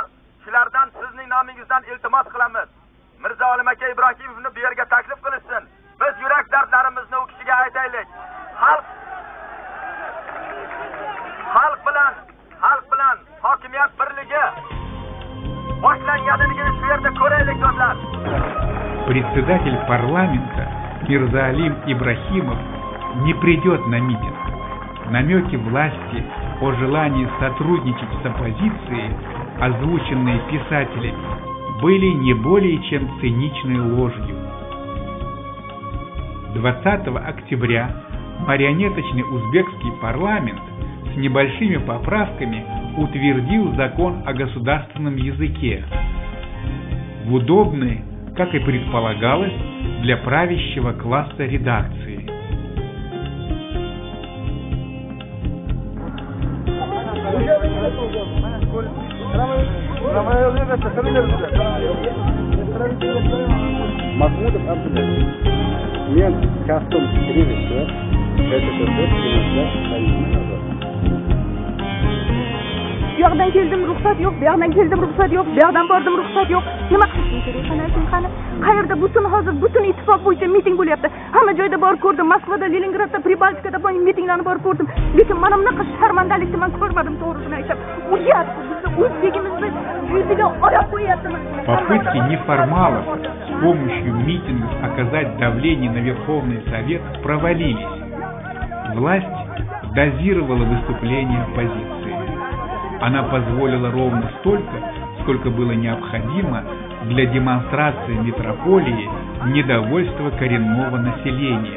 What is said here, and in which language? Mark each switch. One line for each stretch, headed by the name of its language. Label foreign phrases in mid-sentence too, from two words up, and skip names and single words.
Uzbek: Shulardan sizning nomingizdan iltimos qilamiz. Mirzo Olim aka Ibrohimovni bu yerga taklif qilishsin. Biz yurak dardlarimizni u kishiga aytaylik. Xalq bilan hokimiyat birligi boshlanganini shu yerda ko'raylik do'stlar.
Russian: Председатель парламента Мирза-Алим Ибрахимов не придет на митинг. Намеки власти о желании сотрудничать с оппозицией, озвученные писателями, были не более чем циничной ложью. 20 октября марионеточный узбекский парламент с небольшими поправками утвердил закон о государственном языке, в удобной, как и предполагалось, для правящего класса редакции.
Uzbek: Mahmudov Abdullayev. Men kastom direktor, Bu yoqdan keldim, ruxsat yo'q, bu yoqdan keldim, ruxsat yo'q, bu yoqdan bordim, ruxsat yo'q. Nima qilishim kerak? Qani, qayerda hozir ittifoq bo'yicha miting bo'lyapti. Hamma joyda borib ko'rdim, Moskvada, Leningradda, Pribaltikada mitinglarni borib ko'rdim. Lekin mana bunaqa sharmandalikni men ko'rmadim, to'g'risini aytsam. Uyat, bizni o'zligimizni yuziga oyoq qo'yapmiz.
Russian: Попытки неформалов с помощью митингов оказать давление на Верховный Совет провалились. Власть дозировала выступления оппозиции. Она позволила ровно столько, сколько было необходимо для демонстрации метрополии недовольства коренного населения.